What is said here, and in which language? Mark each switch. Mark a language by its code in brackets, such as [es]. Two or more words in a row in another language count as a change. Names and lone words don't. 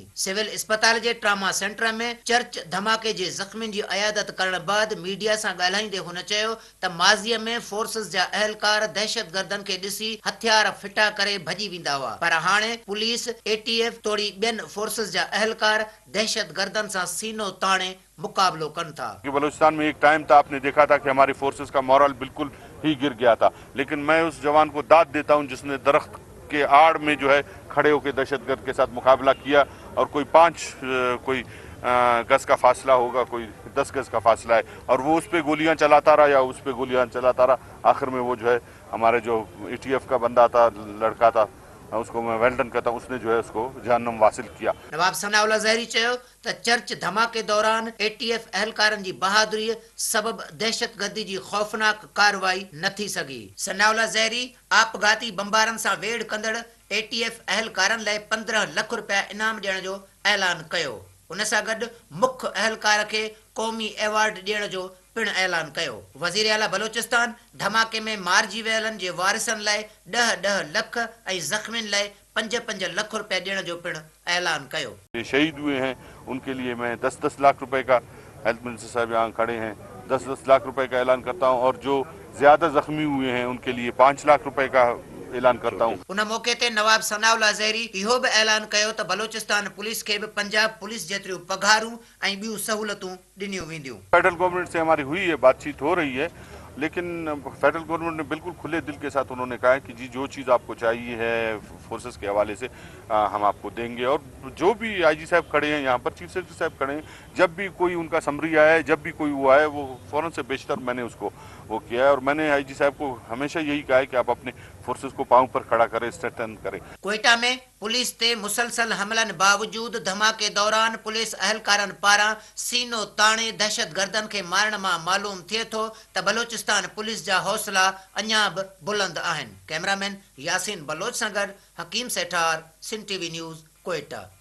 [sd] सिविल अस्पताल जे ट्रामा सेंटर में चर्च धमाके जे ज़ख़्मियुनि जी अयादत करण बैदि मीडिया सां ॻाल्हाईंदे हुन चयो त माज़ीअ में फोर्सिस जा अहलकार दहशतगर्दनि खे ॾिसी हथियार फिटा करे भॼी वेंदा हुआ, पर हाणे पुलिस, एटीएफ तोड़ी ॿियनि फोर्सिस जा अहलकार दहशतगर्दनि सां सीनो ताणे मुकाबलो कनि था। [ur] بلوچستان میں ایک ٹائم تھا، آپ نے دیکھا تھا کہ ہماری فورسز کا مورال بالکل ہی گر گیا تھا، لیکن میں اس جوان کو داد دیتا ہوں جس نے درخت کے آڑ میں جو ہے کھڑے ہو کر دہشت گرد کے ساتھ مقابلہ کیا. اور کوئی 5 گز کا فاصلہ ہوگا، کوئی 10 گز کا فاصلہ ہے، اور وہ اس پر گولیاں چلاتا رہا یا اس پر گولیاں چلاتا رہا. آخر میں وہ جو ہے ہمارے جو اے ٹی ایف کا بندہ تھا، لڑکا تھا، اس کو میں ویلڈن کہتا ہوں، اس نے جو ہے اس کو جہنم واصل کیا. [sd] नवाब सनाउल्लाह ज़हरी चयो त चर्च धमाके दौरान एटीएफ अहलकारनि जी बहादुरी सबब दहशतगर्दी जी खौफनाक कार्रवाई न थी सघी। सनाउल्लाह ज़हरी आपघाती बमबारनि सां वेड़ कंदड़ एटीएफ अहलकारनि लाइ 15 लख रुपया इनाम ॾियण जो ऐलान कयो। उन सां गॾु मुख्य अहलकार खे क़ौमी अवार्ड ॾियण जो पिणु ऐलान कयो। वज़ीर आला बलोचिस्तान धमाके में मारिजी वियलनि जे वारिसनि लाइ 10-10 लख ऐं ज़ख़्मियुनि लाइ 5-5 लख रुपया ॾियण जो पिणु ऐलान कयो। [ur] شہید ہوئے ہیں ان کے لیے میں 10-10 لاکھ روپے کا, [en] health minister [ur] صاحب یہاں کھڑے ہیں، 10-10 لاکھ روپے کا اعلان کرتا ہوں، اور جو زیادہ زخمی ہوئے ہیں ان کے لیے 5 لاکھ روپے کا اعلان کرتا ہوں. [sd] उन मौके ते नवाब सनाउल्लाह ज़हरी इहो बि ऐलान कयो त बलोचिस्तान पुलिस खे बि पंजाब पुलिस जेतिरियूं पघारूं ऐं ॿियूं सहूलतूं ॾिनियूं वेंदियूं। [en] federal government [ur] سے ہماری ہوئی ہے، بات چیت ہو رہی ہے، لیکن [en] federal government [ur] نے بالکل کھلے دل کے ساتھ انہوں نے کہا ہے کہ جی جو چیز آپ کو چاہیے ہے فورسز کے حوالے سے ہم آپ کو دیں گے. اور جو بھی آئی جی صاحب کھڑے ہیں یہاں پر, [en] chief secretary [ur] صاحب کھڑے ہیں، جب بھی کوئی ان کا سمری آیا ہے، جب بھی کوئی وہ آیا، وہ فوراً سے بیشتر میں نے اس کو وہ کیا ہے. اور میں نے آئی جی صاحب کو ہمیشہ یہی کہا ہے کہ آپ اپنے فورسز کو پاؤں پر کھڑا کریں، سٹرینتھن کریں. [sd] कोयटा में पुलिस ते मुसलसल हमलनि बावजूद धमाके दौरान पुलिस अहलकारनि पारां सीनो ताणे दहशतगर्दनि खे मारण मां मालूम थिए थो त बलोचिस्तान पुलिस जा हौसला अञा बि बुलंद आहिनि। कैमरामैन यासीन बलोच सां गॾु हकीम सेठार, सिंध टीवी न्यूज़, कोयटा।